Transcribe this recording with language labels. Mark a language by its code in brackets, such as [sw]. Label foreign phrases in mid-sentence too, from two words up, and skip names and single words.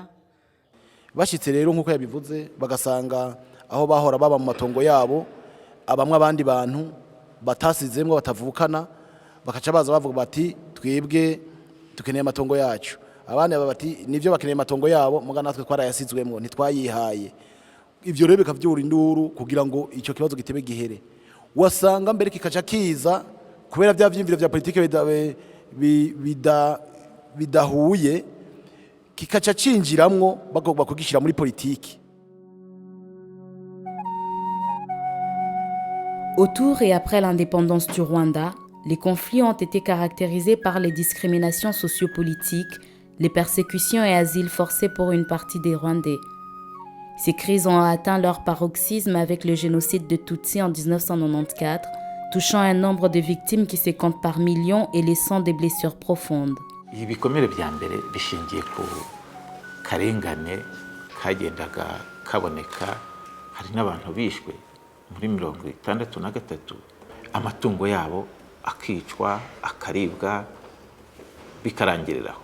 [rn] Bashitse rero nkuko yabivuze bagasanga aho bahora baba mu matongo yabo abamwe abandi bantu batasizemwe batavukana bakaca baza bavuga bati twebwe tukeneye amatongo yacu abandi bati nivyo bakeneye amatongo yabo muga natwe twarayasizwemwo ntitwayihaye. Ivyo rero bikavyura induru kugira ngo ico kibazo gitebe gihere wasanga mbere kikaca kiza kubera bya vyimviro vya politike bidahuye kikaca cinjiramwo bagomba kugishira muri politiki. [fr] Autour et après l'indépendance du Rwanda, les conflits ont été caractérisés par les discriminations sociopolitiques, les persécutions et asiles forcés pour une partie des Rwandais. Ces crises ont atteint leur paroxysme avec le génocide de Tutsi en 1994, touchant un nombre de victimes qui se compte par millions et laissant des blessures profondes. [rn] ibikomere bya mbere bishingiye ku karengane kagendaga kaboneka. Hari n'abantu bishwe muri 1963, amatungo yabo akicwa akaribwa bikarangiriraho.